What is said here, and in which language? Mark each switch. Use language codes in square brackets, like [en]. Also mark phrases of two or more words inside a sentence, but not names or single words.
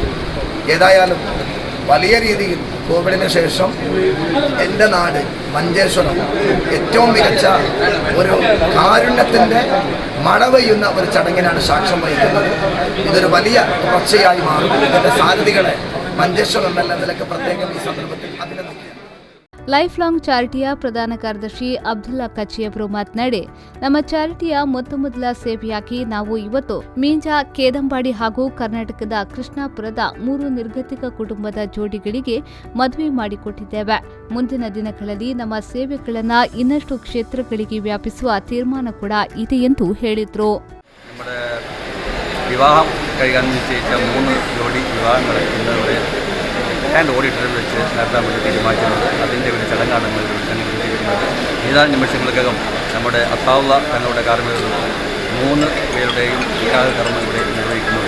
[ml] ഏതായാലും വലിയ രീതിയിൽ കോവിഡിന് ശേഷം എൻ്റെ നാട് മഞ്ചേശ്വരം ഏറ്റവും മികച്ച ഒരു കാരുണ്യത്തിൻ്റെ മഴ പെയ്യുന്ന ഒരു ചടങ്ങിനാണ് സാക്ഷ്യം വഹിക്കുന്നത്. ഇതൊരു വലിയ തുടർച്ചയായി മാറും. ഇതിൻ്റെ സാരഥികളെ മഞ്ചേശ്വരം എന്ന നിലയ്ക്ക് പ്രത്യേകം ഈ സന്ദർഭത്തിൽ അഭിനന്ദിക്കുന്നു. [kn] ಲೈಫ್ ಲಾಂಗ್ ಚಾರಿಟಿಯ ಪ್ರಧಾನ ಕಾರ್ಯದರ್ಶಿ ಅಬ್ದುಲ್ಲಾ ಕಚ್ಚಿ ಅವರು ಮಾತನಾಡಿ, ನಮ್ಮ ಚಾರಿಟಿಯ ಮೊದಲ ಸೇವೆಯಾಗಿ ನಾವು ಇವತ್ತು ಮೀಂಜಾ, ಕೇದಂಬಾಡಿ ಹಾಗೂ ಕರ್ನಾಟಕದ ಕೃಷ್ಣಾಪುರದ 3 ನಿರ್ಗತಿಕ ಕುಟುಂಬದ ಜೋಡಿಗಳಿಗೆ ಮದುವೆ ಮಾಡಿಕೊಟ್ಟಿದ್ದೇವೆ. ಮುಂದಿನ ದಿನಗಳಲ್ಲಿ ನಮ್ಮ ಸೇವೆಗಳನ್ನು ಇನ್ನಷ್ಟು ಕ್ಷೇತ್ರಗಳಿಗೆ ವ್ಯಾಪಿಸುವ ತೀರ್ಮಾನ ಕೂಡ ಇದೆ ಎಂದು ಹೇಳಿದರು. [ml] വിവാഹം കഴിയാൻ നിശ്ചയിച്ച 3 ജോഡി വിവാഹങ്ങൾ ഇന്നവിടെ ഗ്രാൻഡ് ഓഡിറ്റോറിയം വെച്ച് നടത്താൻ വേണ്ടി തീരുമാനിച്ചിട്ടുണ്ട്. അതിൻ്റെ ഒരു ചടങ്ങാണ് നമ്മൾ സംഘടിപ്പിച്ചിരിക്കുന്നത്. ഏതാനും നിമിഷങ്ങൾക്കകം നമ്മുടെ അത്താവുള്ള തങ്ങളുടെ കാർമ്മികരും 3 പേരുടെയും നിക്കാഹ് കർമ്മം ഇവിടെ നിർവഹിക്കുന്നുണ്ട്.